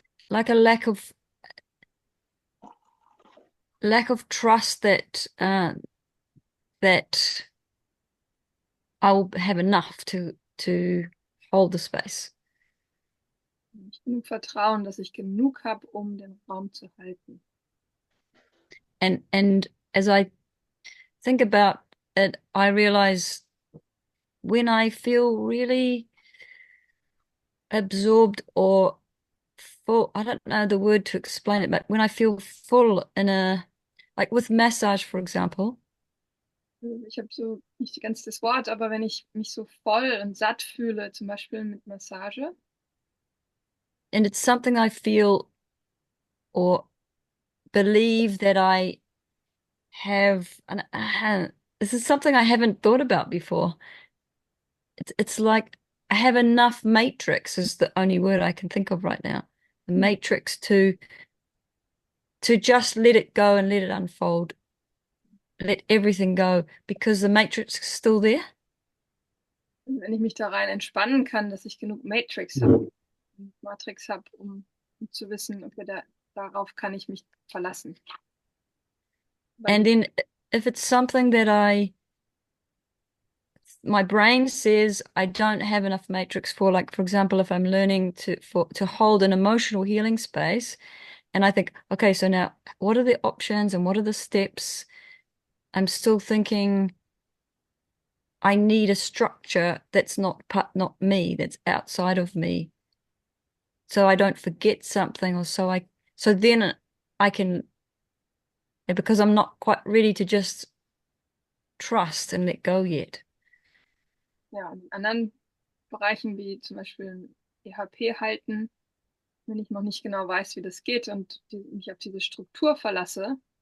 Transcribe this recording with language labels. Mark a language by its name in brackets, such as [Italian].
[English] like a lack of trust that that I will have enough to hold the space. [German] Nicht genug Vertrauen, dass ich genug habe, den Raum zu halten. [English] And as I think about it, I realize when I feel really absorbed or full, I don't know the word to explain it, but when I feel full like with massage, for example. [German] Ich habe so nicht ganz das Wort, aber wenn ich mich so voll und satt fühle, zum Beispiel mit Massage. [English] And it's something I feel or believe that I have, and this is something I haven't thought about before. It's like I have enough matrix is the only word I can think of right now. The matrix to just let it go and let it unfold. Let everything go because the matrix is still there. [German] Und wenn ich mich da rein entspannen kann, dass ich genug Matrix habe, um zu wissen, okay, darauf kann ich mich verlassen. [English] And then if it's something that my brain says I don't have enough matrix for, like, for example, if I'm learning to hold an emotional healing space, and I think, okay, so now what are the options and what are the steps? I'm still thinking I need a structure that's not me, that's outside of me. So I don't forget something, or so then I can, because I'm not quite ready to just trust and let go yet. [German] Ja, und in anderen Bereichen wie zum Beispiel EHP halten, wenn ich noch nicht genau weiß, wie das geht und mich auf diese Struktur verlasse,